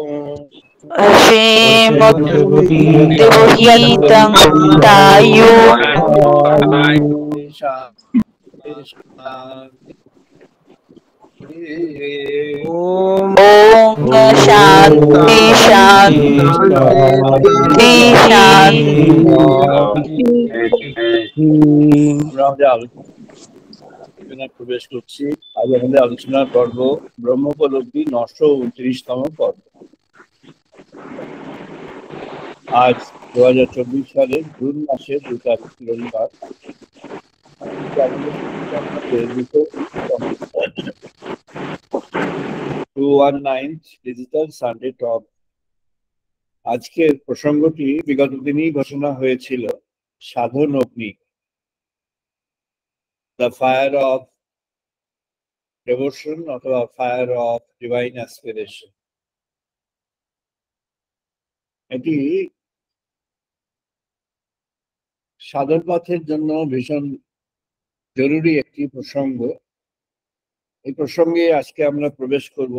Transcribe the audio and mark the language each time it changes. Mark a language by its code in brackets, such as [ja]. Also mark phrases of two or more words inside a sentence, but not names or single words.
[sa] श्रीमद्देवहितं तायु ओम शांति शांति शांति [bn] আমরা আলোচনায় প্রবেশ করছি। আজ আমাদের আলোচনার পর্ব ব্রহ্মোপলব্ধি 929তম পর্ব। আজ 2024 সালের জুন মাসের 2 তারিখ রবিবার। [en] 219th digital Sunday talk. [bn] আজকের প্রসঙ্গটি বিগত দিনই ঘোষণা হয়েছিল, সাধন অগ্নি, [en] the fire of devotion অথবা fire of divine aspiration. [bn] এটি সাধন পথের জন্য ভীষণ জরুরি একটি প্রসঙ্গ। এই প্রসঙ্গে আজকে আমরা প্রবেশ করব।